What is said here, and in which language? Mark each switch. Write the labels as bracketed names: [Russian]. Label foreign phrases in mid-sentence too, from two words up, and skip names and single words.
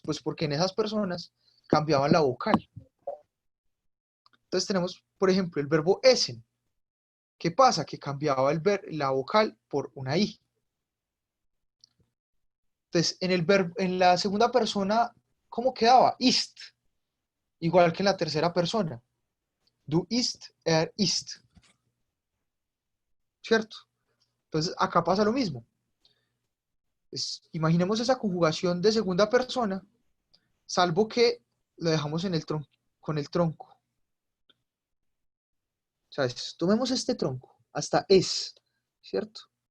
[Spanish] Pues porque en esas personas cambiaban la vocal. Entonces tenemos, por ejemplo, el verbo essen. ¿Qué pasa? Que cambiaba la vocal por una i. Entonces, en la segunda persona, ¿cómo quedaba? [German] Ist. [Spanish] Igual que en la tercera persona. [German] Du ist, ist. [Spanish] ¿Cierto? Entonces, acá pasa lo mismo. Imaginemos esa conjugación de segunda persona, salvo que lo dejamos con el tronco. O sea, tomemos este tronco, hasta es, ¿cierto?